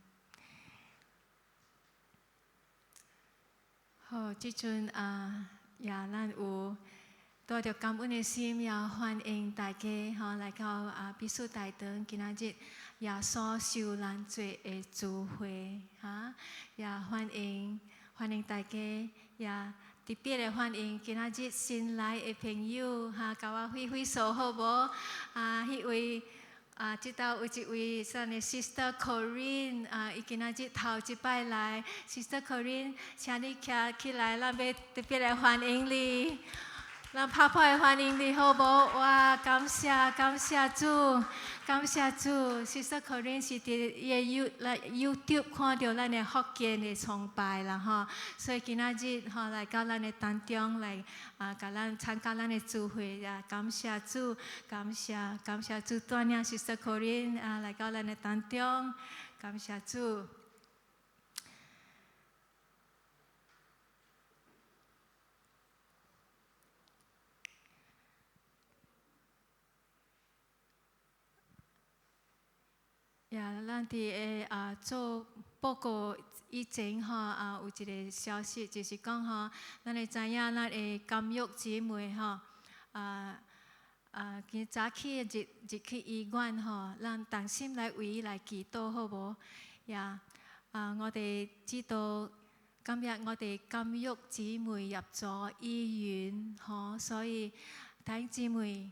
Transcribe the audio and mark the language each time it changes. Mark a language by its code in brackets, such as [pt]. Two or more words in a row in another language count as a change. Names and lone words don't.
[nan] 好，即陣也咱有帶着感恩的心，也歡迎大家來到必須大堂今仔日耶穌受難罪的聚會也歡迎大家也特別嘅歡迎今仔日新來嘅朋友嚇，甲我揮手好無？迄位即道有一位咱嘅 Sister Corinne 伊今仔日頭一擺來 ，Sister Corinne，請你徛起來，咱要特別來歡迎你。咱拍拍歡迎你好無？哇！感謝主，感謝主。Sister Corinne 是佇YouTube 看到咱嘅福建嘅崇拜啦吼，所以今仔日吼來到咱嘅當中來甲咱參加咱嘅聚會呀，感謝主，感謝主帶領 Sister Corinne 來到咱嘅當中，感謝主。咱伫做報告以前吼有一個消息，就是講吼，咱會知影咱嘅監獄姊妹吼今早起入去醫院吼，咱同心來為伊來祈禱好無？ [yue] 我哋知道今日我哋監獄姊妹入咗醫院吼，所以弟兄姊妹。